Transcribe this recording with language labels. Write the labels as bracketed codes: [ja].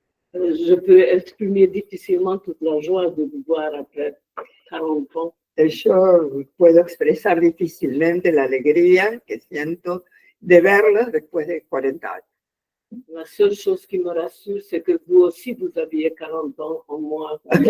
[fr] Je peux exprimer difficilement toute la joie de vous voir après 40 ans. [es] Yo puedo expresar difícilmente la alegría que siento de verlos después de 40 años. [fr] La seule chose qui me rassure, c'est que vous aussi, vous aviez 40 ans en moi.